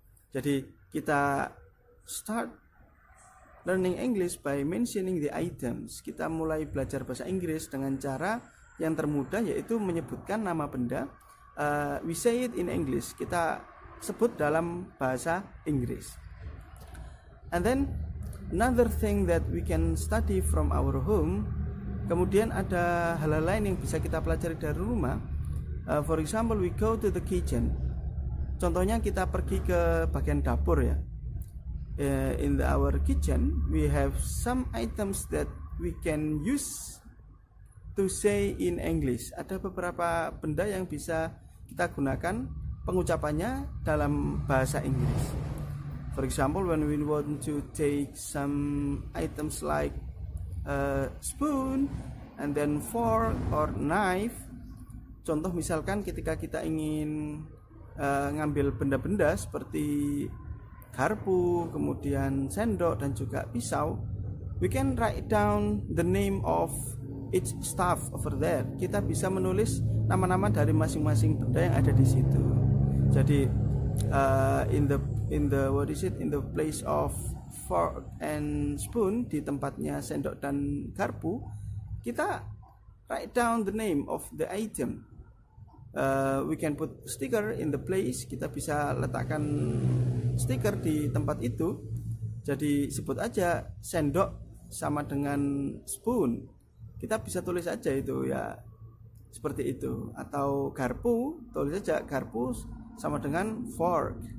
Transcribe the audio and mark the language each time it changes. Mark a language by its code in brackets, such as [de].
[id] Jadi kita [en] start learning English by mentioning the items. [id] Kita mulai belajar bahasa Inggris dengan cara yang termudah, yaitu menyebutkan nama benda. [en] We say it in English, [id] kita sebut dalam bahasa Inggris. [en] And then another thing that we can study from our home. [id] Kemudian ada hal-hal lain yang bisa kita pelajari dari rumah. [en] For example, we go to the kitchen. [id] Contohnya kita pergi ke bagian dapur ya. [en] In our kitchen we have some items that we can use to say in English. [id] Ada beberapa benda yang bisa kita gunakan pengucapannya dalam bahasa Inggris. [en] For example, when we want to take some items like spoon and then fork or knife. [id] Contoh misalkan ketika kita ingin ngambil benda-benda seperti garpu, kemudian sendok dan juga pisau, [en] we can write down the name of each stuff over there. [id] Kita bisa menulis nama-nama dari masing-masing benda yang ada di situ. [en] Jadi in the place of fork and spoon, [id] di tempatnya sendok dan garpu, kita [en] write down the name of the item. We can put sticker in the place. [id] Kita bisa letakkan stiker di tempat itu. Jadi sebut aja sendok sama dengan spoon, kita bisa tulis aja itu ya, seperti itu. Atau garpu, tulis aja garpu sama dengan fork.